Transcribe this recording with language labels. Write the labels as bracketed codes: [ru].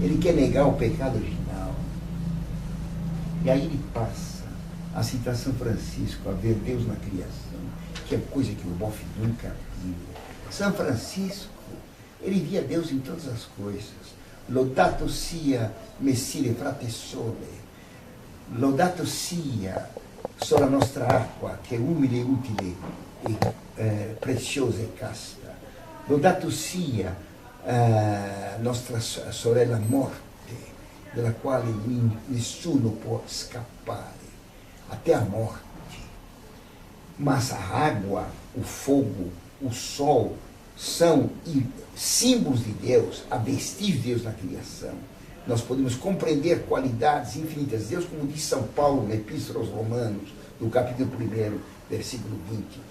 [pt] Ele quer negar o pecado original. E aí ele passa a citar São Francisco, a ver Deus na criação, que é coisa que o Boff nunca viu. São Francisco, ele via Deus em todas as coisas. [it] Laudato sia Messire frate sole. Laudato sia sola nostra acqua, che è umile, utile e preziosa e casta. Laudato sia nostra sorella morte, della quale nessuno può scappare, [pt] até a morte. Mas a água, o fogo, o sol são símbolos de Deus, a vestígio de Deus na criação. Nós podemos compreender qualidades infinitas de Deus, como diz São Paulo na Epístola aos Romanos, no capítulo 1, versículo 20.